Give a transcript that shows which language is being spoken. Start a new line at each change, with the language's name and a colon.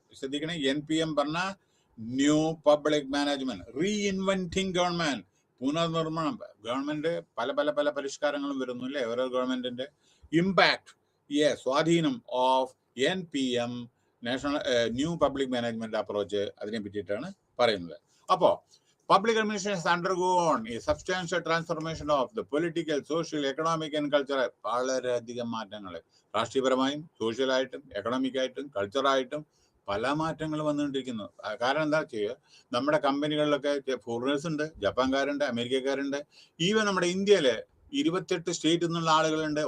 Malayalam: ശ്രദ്ധിക്കണേ, NPM പറഞ്ഞ new public management, റീഇൻവെന്റിങ് government, പുനർനിർമ്മാണം. ഗവൺമെന്റ് പല പല പല പരിഷ്കാരങ്ങളും വരുന്നു അല്ലേ ഓരോ ഗവൺമെന്റിന്റെ. ഇമ്പാക്ട്, സ്വാധീനം of NPM, national new public management approach, അതിനെ പറ്റിയിട്ടാണ് പറയുന്നത്. അപ്പോ
English: public administration has undergone a substantial transformation of the political, social, economic and cultural.
Malayalam: വളരെയധികം മാറ്റങ്ങൾ രാഷ്ട്രീയപരമായും സോഷ്യലായിട്ടും എക്കണോമിക്കായിട്ടും കൾച്ചറായിട്ടും പല മാറ്റങ്ങൾ വന്നുകൊണ്ടിരിക്കുന്നു. കാരണം എന്താ ചെയ്യുക, നമ്മുടെ കമ്പനികളിലൊക്കെ ഫോറിനേഴ്സ് ഉണ്ട്, ജപ്പാൻകാരുണ്ട്, അമേരിക്കക്കാരുണ്ട്. ഈവൻ നമ്മുടെ ഇന്ത്യയില് 28 സ്റ്റേറ്റിൽ നിന്നുള്ള ആളുകളുണ്ട്.